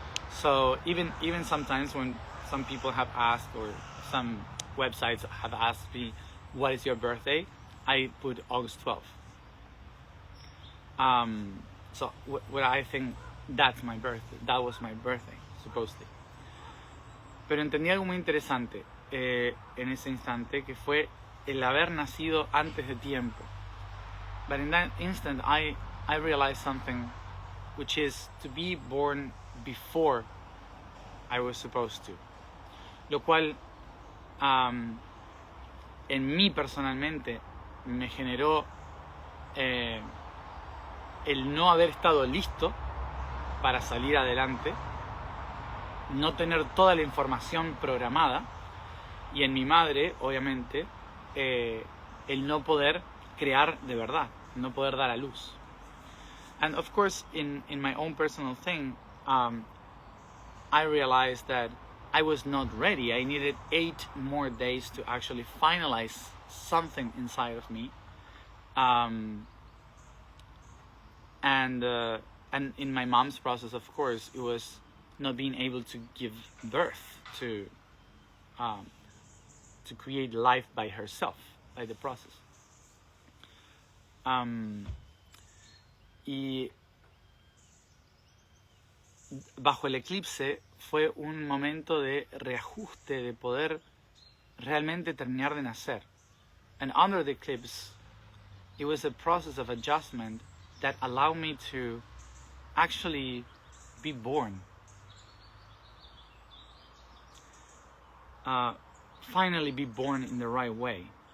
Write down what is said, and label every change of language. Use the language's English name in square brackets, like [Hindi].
[English] So even sometimes when some people have asked, or some websites have asked me, what is your birthday? I put August 12th. So what I think that's my birthday. That was my birthday, supposedly. [Spanish] Pero entendí algo muy interesante en ese instante, que fue el haber nacido antes de tiempo. [English] But in that instant, I realized something, which is to be born before I was supposed to. [Spanish] Lo cual, en mí personalmente, me generó el no haber estado listo para salir adelante, no tener toda la información programada, y en mi madre, obviamente, el no poder crear de verdad, no poder dar a luz. [English] And of course, in my own personal thing, I realized that I was not ready. I needed 8 more days to actually finalize something inside of me. And in my mom's process, of course, it was not being able to give birth, to create life by herself, by the process. [Spanish] Y bajo el eclipse fue un momento de reajuste, de poder realmente terminar de nacer. [English] And under the eclipse, it was a process of adjustment that allowed me to actually be born. Finally be born in the right way.